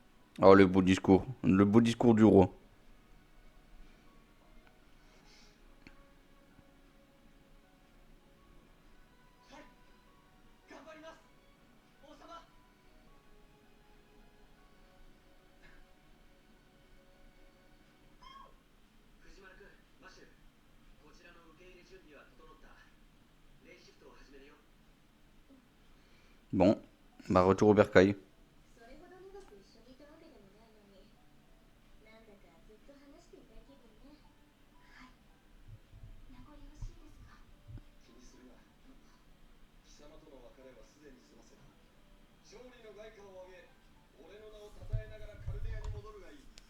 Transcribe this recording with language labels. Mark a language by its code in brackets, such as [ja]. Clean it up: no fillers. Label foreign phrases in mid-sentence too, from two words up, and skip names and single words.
[fr] Oh, le beau discours du roi. [ja] 頑張ります王様。藤丸君、マッシュ、こちらの受け入れ準備は整った。レイシフトを始めるよ。 [fr] Bon, bah retour au bercail. [ja] それほど長く一緒にいたわけでもないのに、なんだかずっと話していたい気分ね。はい。名残惜しいですか。気にするな。貴様との別れはすでに済ませた。勝利の外貨を上げ、俺の名を称えながらカルデアに戻るがいい。